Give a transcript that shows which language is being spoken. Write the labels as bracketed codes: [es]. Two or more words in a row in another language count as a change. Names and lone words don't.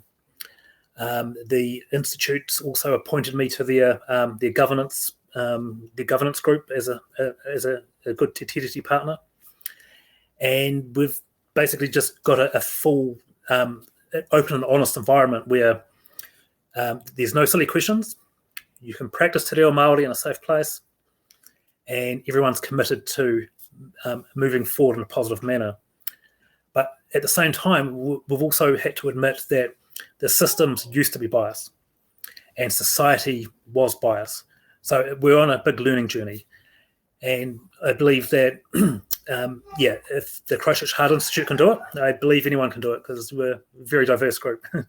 [en] The Institute's also appointed me to their governance group as a good Te Tiriti partner, and we've basically just got a full open and honest environment where there's no silly questions. You can practice te reo Māori in a safe place, and everyone's committed to moving forward in a positive manner. But at the same time, we've also had to admit that the systems used to be biased and society was biased. So we're on a big learning journey. And I believe that, if the Christchurch Heart Institute can do it, I believe anyone can do it because we're a very diverse group.